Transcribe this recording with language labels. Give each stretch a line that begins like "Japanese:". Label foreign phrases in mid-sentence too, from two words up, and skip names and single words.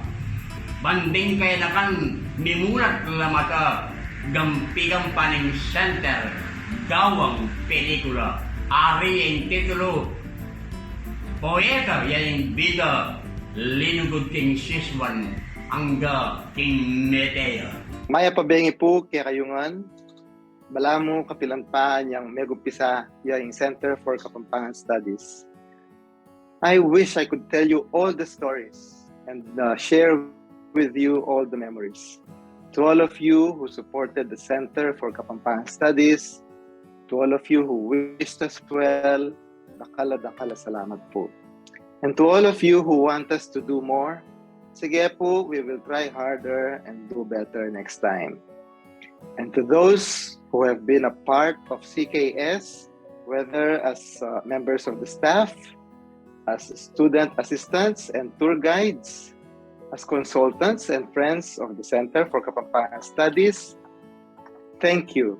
Pampanga: Banding kaya nakan, mimulat lamata, gampigang paning center, gawang pelikula, ari ang titulo, poeta yang bida, linugod king siswan, angga king meteya. Maya pabengi po kaya kayungan, balamo kapilampaan yang megumpisa yung Center for Kapampangan Studies.
English: I wish I could tell you all the stories and share with you all the memories. To all of you who supported the Center for Kapampangan Studies, to all of you who wished us well,
Pampanga: dakala salamat po.
English: And to all of you who want us to do more,
Pampanga: sige po,
English: we will try harder and do better next time. And to those who have been a part of CKS, whether as members of the staff, as student assistants and tour guides, as consultants and friends of the Center for Kapampangan Studies, thank you.